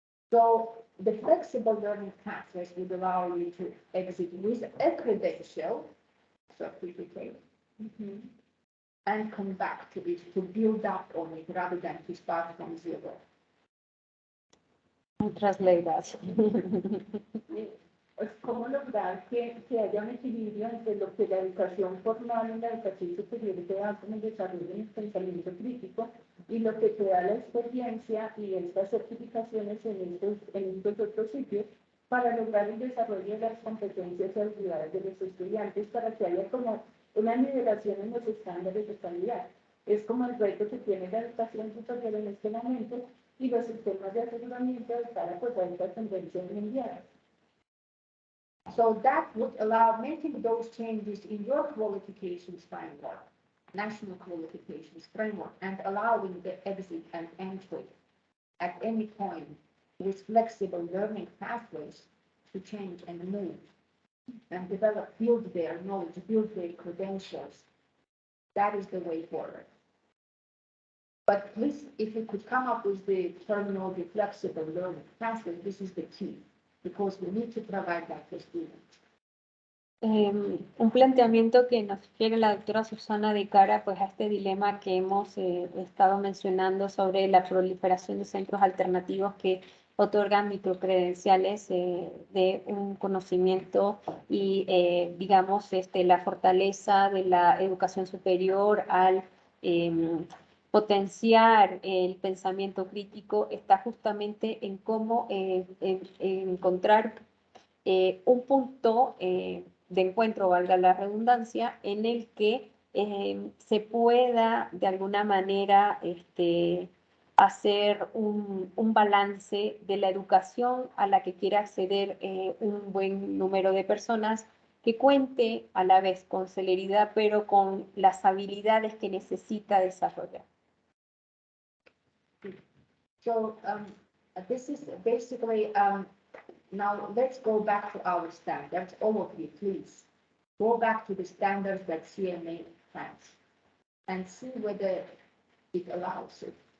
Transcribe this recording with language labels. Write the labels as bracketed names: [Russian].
[English] So the flexible learning pathways would allow you to exit with a credential, certificate, and come back to it, to build up on it rather than to start from zero. Translate that. [Spanish] ¿Cómo lograr que haya un equilibrio entre lo que la educación formal y la educación superior te da como el desarrollo del pensamiento crítico y lo que te da la experiencia y estas certificaciones en estos otros sitios para lograr el desarrollo de las competencias y habilidades de los estudiantes para que haya como una nivelación en los estándares de calidad? Es como el reto que tiene la educación superior en este momento y los sistemas de aseguramiento de cara pues, a esta tendencia mundial. [English] So that would allow making those changes in your qualifications framework, national qualifications framework, and allowing the exit and entry at any point with flexible learning pathways to change and move and develop, build their knowledge, build their credentials. That is the way forward. But please, if you could come up with the terminology flexible learning pathway, this is the key. Because we need to provide that for students. [Spanish] Un planteamiento que nos sugiere la doctora Susana de cara pues, a este dilema que hemos estado mencionando sobre la proliferación de centros alternativos que otorgan microcredenciales de un conocimiento y, digamos, la fortaleza de la educación superior al potenciar el pensamiento crítico está justamente en cómo encontrar un punto de encuentro, valga la redundancia, en el que se pueda de alguna manera hacer un balance de la educación a la que quiera acceder un buen número de personas, que cuente a la vez con celeridad, pero con las habilidades que necesita desarrollar. [English] So this is basically, now let's go back to our standards. All of you, please, go back to the standards that CNA has and see whether it allows it.